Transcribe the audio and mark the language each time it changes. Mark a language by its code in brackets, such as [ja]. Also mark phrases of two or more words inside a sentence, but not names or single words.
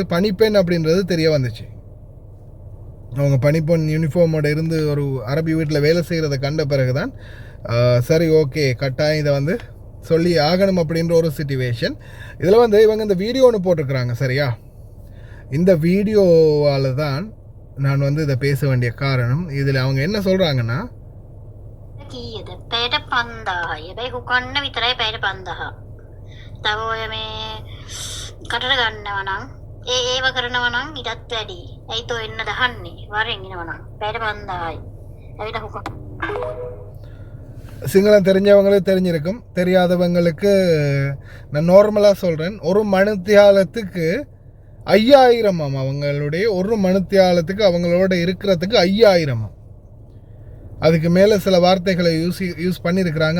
[ta] பணிப்பெண் அப்படின்றது தெரிய வந்துச்சு. அவங்க பணிப்பெண் யூனிஃபார்மோட இருந்து ஒரு அரபி வீட்டில் வேலை செய்கிறத கண்ட பிறகு தான் சரி ஓகே கட்டாயம் இதை சொல்லி ஆகணும் அப்படின்ற ஒரு சிச்சுவேஷன். இதில் இவங்க இந்த வீடியோ ஒன்று போட்டிருக்கிறாங்க. சரியா, இந்த வீடியோவால் தான் நான் இதை பேச வேண்டிய காரணம். இதில் அவங்க என்ன சொல்கிறாங்கன்னா, [si] ඒව කරනවා නම් ඊටත් වැඩි. ඇයි තෝ එන්න දහන්නේ? වරෙන් එනවා නම් පැයට 5000යි. ඇවිල්ලා හුක. [ta] சிங்களம் தெரிஞ்சவங்களுக்கு தெரிஞ்சிருக்கும், தெரியாதவங்களுக்கு நான் நார்மலாக சொல்கிறேன். ஒரு மணித்தியாலத்துக்கு 5000 அவங்களுடைய ஒரு மணித்தியாலத்துக்கு அவங்களோட இருக்கிறதுக்கு 5000. அதுக்கு மேலே சில வார்த்தைகளை யூஸ் பண்ணியிருக்கிறாங்க.